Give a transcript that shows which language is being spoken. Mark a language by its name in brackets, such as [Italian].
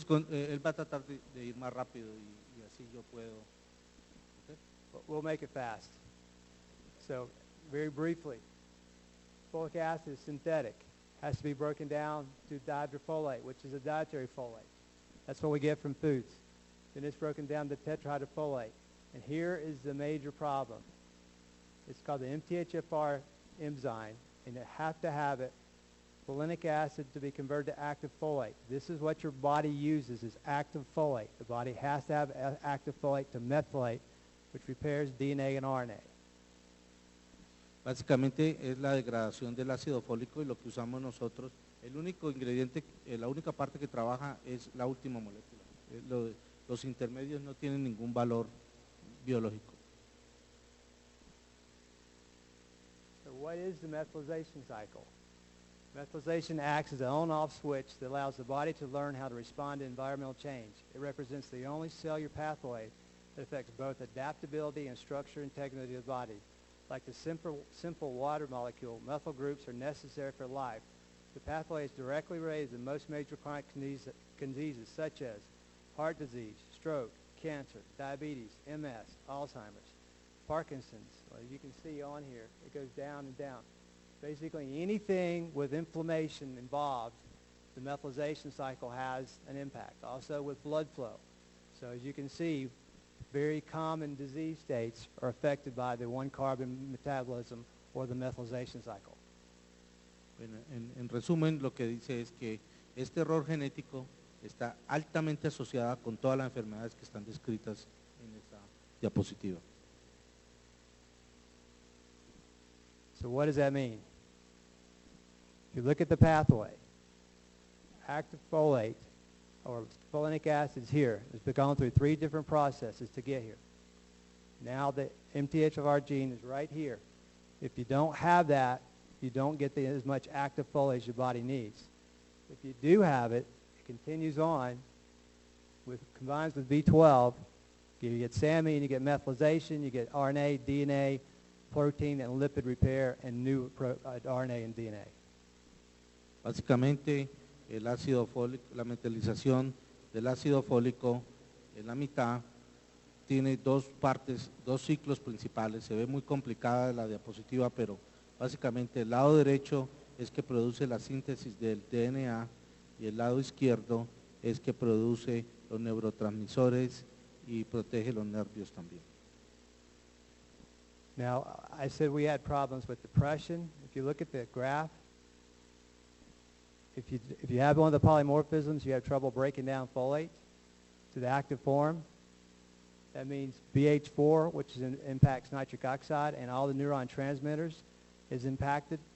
[Spanish] Él va a tratar de ir más rápido y así yo puedo. [English] Okay? We'll make it fast. So, very briefly, folic acid is synthetic. Has to be broken down to dihydrofolate, which is a dietary folate. That's what we get from foods. Then it's broken down to tetrahydrofolate. And here is the major problem. It's called the MTHFR enzyme, and you have to have it, folinic acid, to be converted to active folate. This is what your body uses, is active folate. The body has to have active folate to methylate, which repairs DNA and RNA. [Spanish] Básicamente es la degradación del ácido fólico y lo que usamos nosotros. El único ingrediente, la única parte que trabaja es la última molécula. Los intermedios no tienen ningún valor biológico. [English] So what is the methylation cycle? Methylation acts as an on-off switch that allows the body to learn how to respond to environmental change. It represents the only cellular pathway It affects both adaptability and structure and integrity of the body. Like the simple water molecule, methyl groups are necessary for life. The pathway is directly related to most major chronic diseases such as heart disease, stroke, cancer, diabetes, MS, Alzheimer's, Parkinson's. Well, you can see on here, it goes down and down. Basically, anything with inflammation involved, the methylation cycle has an impact. Also with blood flow. So as you can see, very common disease states are affected by the one-carbon metabolism or the methylation cycle. [Spanish] Bueno, en resumen, lo que dice es que este error genético está altamente asociada con todas las enfermedades que están descritas en esta diapositiva. [English] So what does that mean? If you look at the pathway, active folate or folinic acid is here. It's gone through 3 different processes to get here. Now the MTHFR gene is right here. If you don't have that, you don't get as much active folate as your body needs. If you do have it, it continues on, combines with B12, you get SAMe and you get methylation, you get RNA, DNA, protein and lipid repair, and new RNA and DNA. [Spanish] Básicamente, el ácido fólico, la metilización del ácido fólico en la mitad tiene 2 partes, 2 ciclos principales. Se ve muy complicada la diapositiva, pero básicamente el lado derecho es que produce la síntesis del DNA y el lado izquierdo es que produce los neurotransmisores y protege los nervios también. [English] Now, I said we had problems with depression. If you look at the graph, if you have one of the polymorphisms, you have trouble breaking down folate to the active form. That means BH4, which impacts nitric oxide, and all the neuron transmitters is impacted.